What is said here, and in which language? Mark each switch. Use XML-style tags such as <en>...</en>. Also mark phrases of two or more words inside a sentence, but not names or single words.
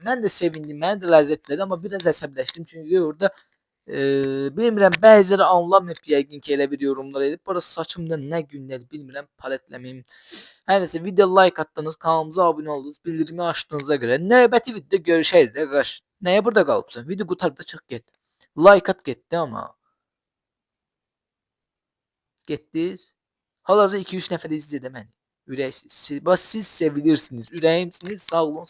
<az>Mən də sevindim, mənə də ləzzət verdi, amma biraz əsəbləşdim çünki orada bilmirəm, bəziləri anlamayıb yəqin ki, elə bir yorumlar edib. Burada saçımda nə günlər bilmirəm, paletləməyim. Hər nəsə, video like atdınız, kanalımıza abunə oldunuz, bildirimi açdığınıza görə növbəti videoda görüşərik də qaş. Nəyə burada qalıbsan? Video qurtarıb da çıx get. Like at getdi amma. Getdiniz. Hal-hazırda 2-3 nəfər izləyir də məni. Ürəksiz. Bax siz sevilirsiniz, ürəyimsiniz, sağ olun.</az>